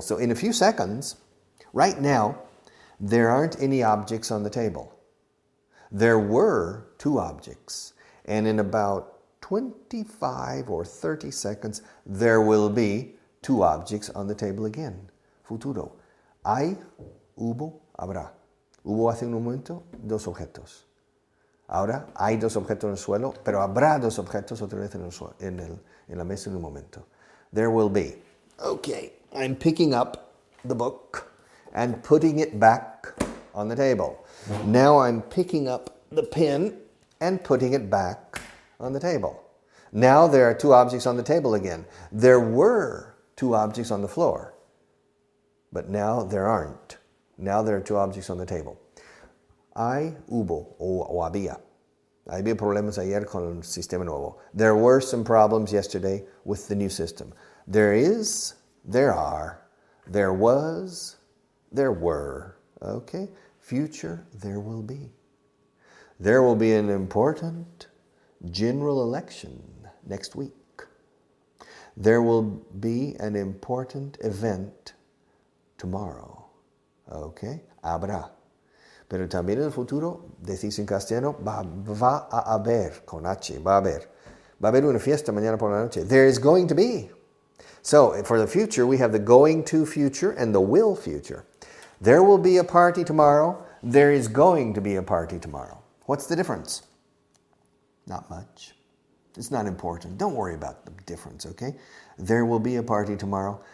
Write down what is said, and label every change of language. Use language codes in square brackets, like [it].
[en] So in a few seconds, right now, there aren't any objects on the table. There were two objects. And in about 25 or 30 seconds, there will be two objects on the table again. [es] Futuro. Hay, hubo, habrá. Hubo hace un momento dos objetos. Ahora hay dos objetos en el suelo, pero habrá dos objetos otra vez en la mesa en un momento. [en] There will be. Okay, I'm picking up the book and putting it back on the table. Now I'm picking up the pen and putting it back on the table. Now there are two objects on the table again. There were two objects on the floor, but now there aren't. Now there are two objects on the table. [es] Hay, hubo, o había. Había problemas ayer con el sistema nuevo. [en] There were some problems yesterday with the new system. There is, there are. There was, there were. Okay? Future, there will be. There will be an important general election next week. There will be an important event tomorrow. [es] Okay, habrá. Pero también en el futuro, decís en castellano, va a haber, con H, va a haber. Va a haber una fiesta mañana por la noche. [en] There is going to be. So, for the future, we have the going to future and the will future. There will be a party tomorrow. There is going to be a party tomorrow. What's the difference? Not much. It's not important. Don't worry about the difference, okay? There will be a party tomorrow.